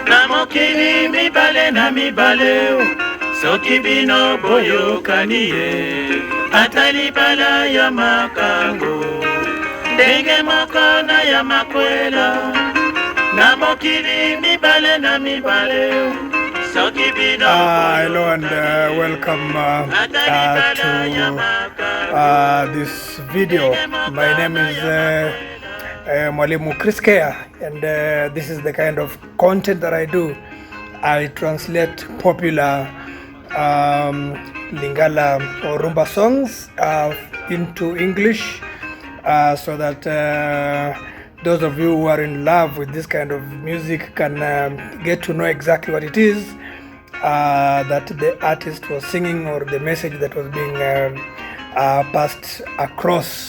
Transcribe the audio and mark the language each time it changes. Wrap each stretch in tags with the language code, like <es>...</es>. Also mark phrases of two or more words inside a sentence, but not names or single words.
<ln>mokili mibale na mibale soki bino boyokani ye ata libala ya makango ndenge moko na ya makwela na mokili mibale na mibale soki bino</ln> <en>hello and welcome to this video. My name is Mwalimu Chris Kea, and this is the kind of content that I do. I translate popular Lingala or Rumba songs into English so that those of you who are in love with this kind of music can get to know exactly what it is that the artist was singing, or the message that was being passed across.</en>